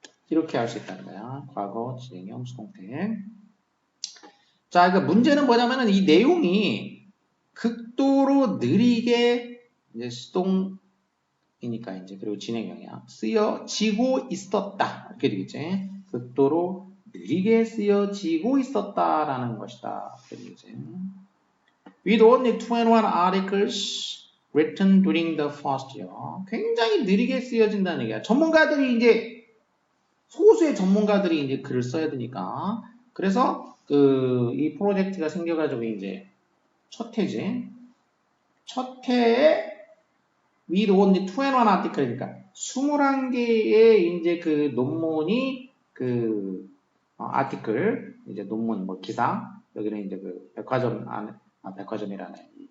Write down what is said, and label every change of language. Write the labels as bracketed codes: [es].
[ko] 이렇게 할 수 있다는 거야. 과거 진행형 수동태. 자, 그 문제는 뭐냐면은 이 내용이 극도로 느리게 이제 수동이니까 이제 그리고 진행형이야. 쓰여지고 있었다. 이렇게 되겠지. 극도로 느리게 쓰여지고 있었다라는 것이다. 되겠지. [en] With only 21 articles written during the first year. [ko] 굉장히 느리게 쓰여진다는 얘기야. 전문가들이 이제 소수의 전문가들이 이제 글을 써야 되니까. 그래서 이 프로젝트가 생겨가지고 이제 첫 해지. 첫 해에 [en] with only 21 article [ko] 니까 21개의 이제 그 논문이 아티클 이제 논문 뭐 기사 여기는 이제 그 백화점 안에 백화점이라네.